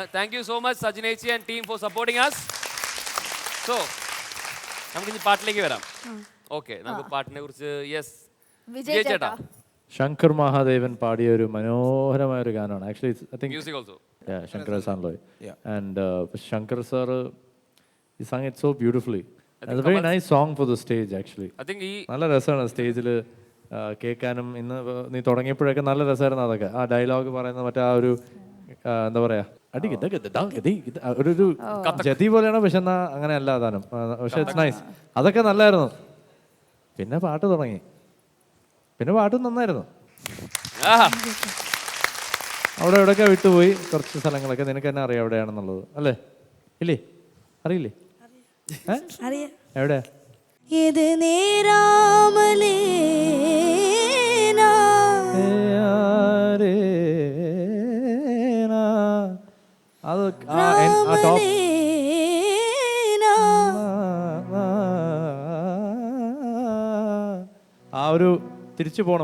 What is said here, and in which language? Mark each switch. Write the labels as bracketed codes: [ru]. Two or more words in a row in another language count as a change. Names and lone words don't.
[en] Thank you so much Sajinechi and team for supporting us. [ml] സോ നമുക്ക് ഇനി പാട്ടിലേക്ക് വരാം. ഓക്കെ, നമുക്ക് പാട്ടിനെ കുറിച്ച് യെസ് വിജയ് ചേട്ടാ. ശങ്കർ മഹാദേവൻ പാടിയ ഒരു മനോഹരമായ ഒരു ഗാനമാണ്. [en] actually I think music also Shankar Saanloy. And Shankar sir he sang it so beautifully. It's a very nice song for the stage actually. I think [ml] നല്ല രസമാണ് സ്റ്റേജിൽ കേൾക്കാനും. ഇന്ന് നീ തുടങ്ങിയപ്പോഴൊക്കെ നല്ല രസമായിരുന്നു അതൊക്കെ. ആ ഡയലോഗ് പറയുന്ന മറ്റേ ആ ഒരു എന്താ പറയാ, ഒരു ജതി പോലെയാണ്. പക്ഷെ എന്നാ അങ്ങനെ അല്ല അതാനും. പക്ഷെ [en] it's nice. [ml] അതൊക്കെ നല്ലായിരുന്നു. പിന്നെ പാട്ട് തുടങ്ങി. പിന്നെ പാട്ടും നന്നായിരുന്നു. അവിടെ എവിടെയൊക്കെ വിട്ടുപോയി കുറച്ച് സ്ഥലങ്ങളൊക്കെ. നിനക്ക് തന്നെ അറിയാം എവിടെയാണെന്നുള്ളത് അല്ലേ? ഇല്ലേ? അറിയില്ലേ? എവിടെയാ? [ta] எது நேராமலே [ml] അത് ആ ഒരു തിരിച്ചു പോകണം.